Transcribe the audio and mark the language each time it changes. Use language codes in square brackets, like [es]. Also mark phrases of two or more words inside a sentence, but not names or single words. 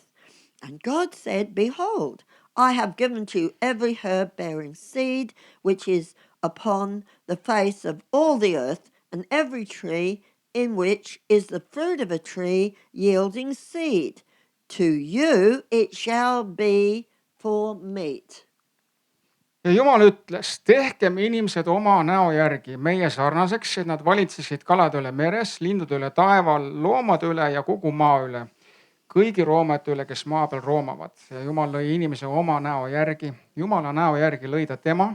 [en] And God said, behold, I have given to you every herb bearing seed, which is upon the face of all the earth, and every tree in which is the fruit of a tree yielding seed. To you it shall be for meat. [et] Ja Jumal ütles, tehkem inimesed oma näo järgi meie sarnaseks, et nad valitsesid kalade üle meres, lindude üle taeval, loomade üle ja kogu maa üle, kõigi roomade üle, kes maa peal roomavad. Ja Jumal lõi inimese oma näo järgi. Jumala näo järgi lõi ta tema.